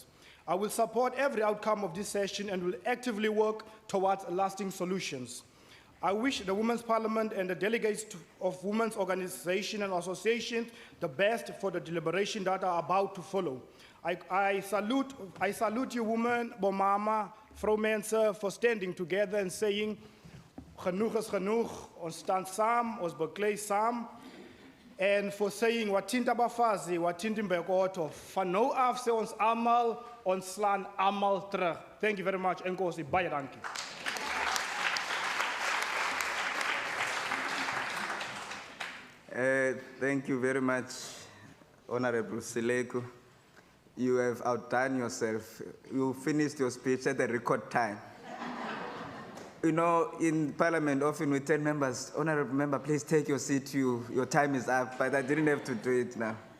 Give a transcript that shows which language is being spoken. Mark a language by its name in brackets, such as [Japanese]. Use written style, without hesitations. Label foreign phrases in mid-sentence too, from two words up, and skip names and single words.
[English] I will support every outcome of this session and will actively work towards lasting solutions. I wish the Women's Parliament and the delegates of women's organizations and associations the best for the deliberation that are about to follow. I salute you women, Bomama, vrouwmense, for standing together and saying, [Afrikaans] genoeg is genoeg, ons staan saam, ons beklei saam, [English] and for saying, [Xhosa] watinta bafazi, watinta mbekoto, [Afrikaans] van nou af sê ons almal, ons slaan almal terug. [English] Thank you very much, enkosi, [Afrikaans] baie dankie. [English] Thank you very much, Honorable Sileko. You have outdone yourself. You finished your speech at a record time. You know, in Parliament, often we tell members, Honorable Member, please take your seat, your time is up, but I didn't have to do it now.